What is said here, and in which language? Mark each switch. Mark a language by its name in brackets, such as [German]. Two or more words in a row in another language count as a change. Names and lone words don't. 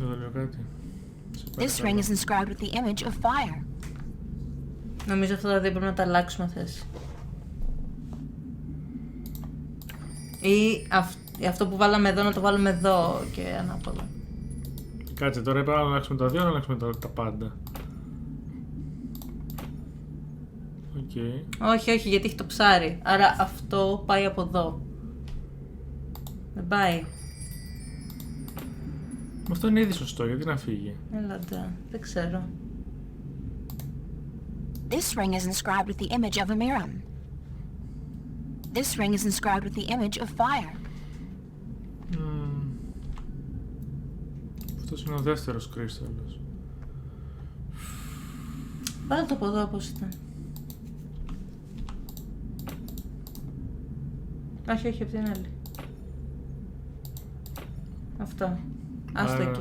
[Greek] κάτι. [English] This ring is inscribed with the image of fire. [Greek] Νομίζω αυτά τα δύο πρέπει να τα αλλάξουμε θέση. Ή αυτό που βάλαμε εδώ να το βάλουμε εδώ και ανάποδα. Κάτσε, τώρα είπα να αλλάξουμε τα δύο, να αλλάξουμε τα πάντα. [English] Okay. [Greek] Όχι, όχι, γιατί έχει το ψάρι. Άρα αυτό πάει από εδώ. Δεν πάει. Αυτό είναι ήδη σωστό, γιατί να φύγει. Έλατε, δεν ξέρω. [English] This ring is inscribed with the image of a Miram. This ring is inscribed with the image of fire. [Greek] Αυτός είναι ο δεύτερος κρίσταλος. Βάλε το από εδώ όπως ήταν. Όχι, όχι, από την άλλη. Αυτό. Άστο εκεί.